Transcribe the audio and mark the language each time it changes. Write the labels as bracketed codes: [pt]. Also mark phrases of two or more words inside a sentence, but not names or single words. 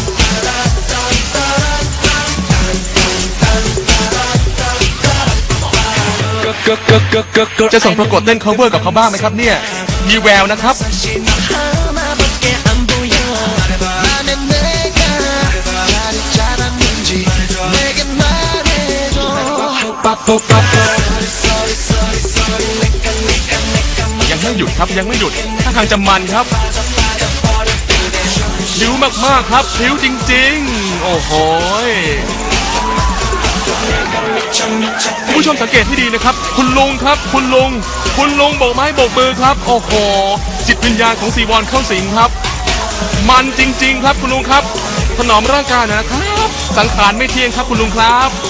[th] จะส่งประกวดเต้น cover กับเขาบ้างไหมครับเนี่ยมีแววนะครับ [ko] 하나밖에 안 보여. 나는 내가 말이 잘하는지 내게 말해줘. [th] ยังไม่หยุดครับยังไม่หยุดถ้าทางจะมันครับพริ้วมากๆครับพริ้วจริงๆ โอ้โหคุณผู้ชมสังเกตให้ดีนะครับ คุณลุงครับคุณลุงโบกไม้โบกมือครับ โอ้โหจิตวิญญาณของซีวอนเข้าสิงครับ มันจริงๆครับคุณลุงครับถนอมร่างกายหน่อยนะครับสังขารไม่เที่ยงครับคุณลุงครับ